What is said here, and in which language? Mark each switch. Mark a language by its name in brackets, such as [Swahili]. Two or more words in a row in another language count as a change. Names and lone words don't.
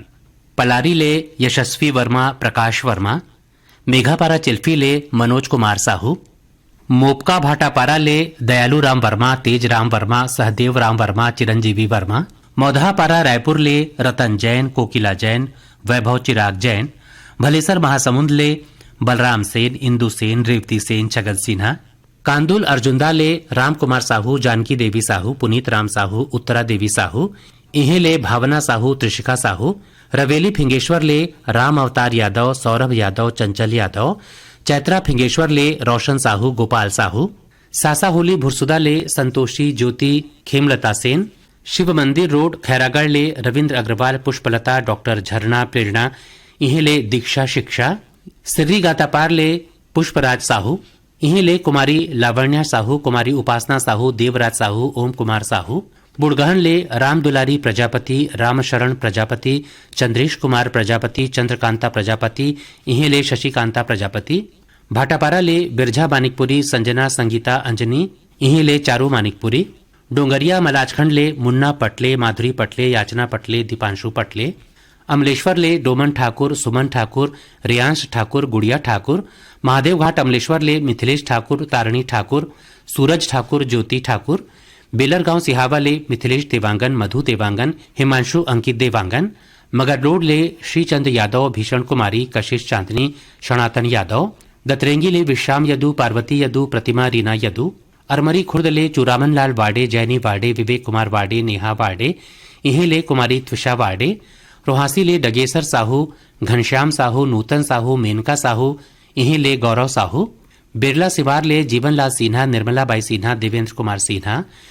[Chhattisgarhi] पलारी ले यशस्वी वर्मा, प्रकाश वर्मा। मेघापारा चिल्फी ले मनोज कुमार साहू। मोपका भाटापारा ले दयालू राम वर्मा, तेज राम वर्मा, सहदेव राम वर्मा, चिरंजीवी वर्मा। मौधापारा रायपुर ले रतन जैन, कोकिला जैन, वैभव चिराग जैन। भलेसर महासमुंद ले बलराम सेन, इंदु सेन, रेवती सेन, छगन सिन्हा। कांदुल अर्जुंदा ले राम कुमार साहू, जानकी देवी साहू, पुनीत राम साहू, उत्तरा देवी साहू। इन्हें ले भावना साहू, त्रिशिका साहू। रवेली फिंगेश्वर ले राम अवतार यादव, सौरभ यादव, चंचल यादव। चैत्रा फिंगेश्वर ले रोशन साहू, गोपाल साहू। सासा होली भुरसुदा ले संतोषी, ज्योति, खेमलता सेन। शिव मंदिर रोड खैरागढ़ ले रविंद्र अग्रवाल, पुष्पलता, डॉक्टर झरना, प्रेरणा। इन्हें ले दीक्षा शिक्षा। सिर्री गातापार ले पुष्पराज साहू। इन्हीं ले कुमारी लावण्या साहू, कुमारी उपासना साहू, देवराज साहू, ओम कुमार साहू। बुड़गहन ले राम दुलारी प्रजापति, रामशरण प्रजापति, चंद्रेश कुमार प्रजापति, चंद्रकांता प्रजापति। इन्हीं ले शशिकांता प्रजापति। भाटापारा ले बिरझा मानिकपुरी, संजना, संगीता, अंजनी। इन्हीं ले चारू मानिकपुरी। डोंगरिया मलाजखंड ले मुन्ना पटले, माधुरी पटले, याचना पटले, दीपांशु पटले। अमलेश्वर ले डोमन ठाकुर, सुमन ठाकुर, रियांश ठाकुर, गुड़िया ठाकुर। महादेव घाट अमलेश्वर ले मिथिलेश ठाकुर, तारणी ठाकुर, सूरज ठाकुर, ज्योति ठाकुर। बेलरगांव सिहावा ले मिथिलेश देवांगन, मधु देवांगन, हिमांशु अंकित देवांगन। मगर रोड ले श्रीचंद यादव, भीषण कुमारी, कशिश चांदनी, सनातन यादव। दतरेंगी ले विश्राम यदु, पार्वती यदु, प्रतिमा रीना यदु। अरमरी खुर्द ले चूरामन लाल वाडे, जैनी वाडे, विवेक कुमार वाडे, नेहा वाडे। इन्हें ले कुमारी त्विषा वाडे। रोहासी ले डगेसर साहू, घनश्याम साहू, नूतन साहू, मेनका साहू। इन्हीं ले गौरव साहू। बिरला सिवार ले जीवनलाल सिन्हा, निर्मला बाई सिन्हा, देवेंद्र कुमार सिन्हा।